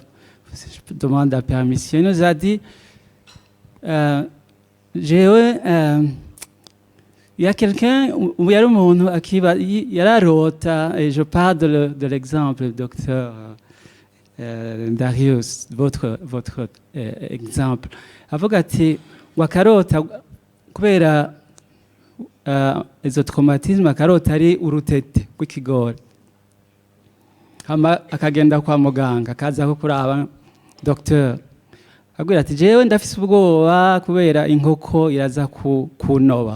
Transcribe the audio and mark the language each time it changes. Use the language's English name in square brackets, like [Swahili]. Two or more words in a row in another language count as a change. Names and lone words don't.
[French] Je demande la permission. Il nous a dit, il y a quelqu'un, il y a le monde qui va, il y a la route, et je parle de l'exemple, docteur Darius, votre exemple. [Rundi] Avuga ati, wakarota, kubera izo traumatisme, akarota ari urutete rw'ikigori. Hama akagenda kwa muganga, akaza kuraba docteur abwira ati jewe ndafise ubwoba kubera inkoko iraza kunoba.